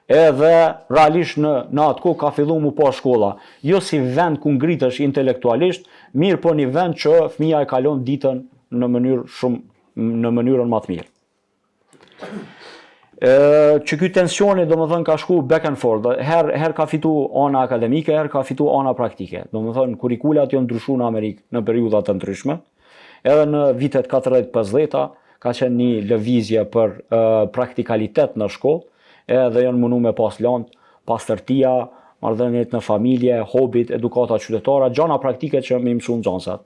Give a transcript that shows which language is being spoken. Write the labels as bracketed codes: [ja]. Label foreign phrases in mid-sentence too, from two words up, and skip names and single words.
[sq] edhe realisht në atë kohë ka fillu mu po shkolla. Jo si vend ku ngritesh intelektualisht, mirë po një vend që fëmija e kalon ditën në mënyrën më të mirë. Që ky tensioni domethënë ka shku [en] back and forth, [sq] her ka fitu ana akademike, her ka fitu ana praktike. Domethënë kurrikulat janë ndryshuar në Amerikë në periudha të ndryshme. Edhe në vitet 40-50 ka qenë një lëvizje për praktikalitet në shkollë, edhe janë mundu me pas lëndë, pastërtia, marrëdhëniet në familje, hobit, edukata qytetare, gjana praktike që më mësuan nxënësat.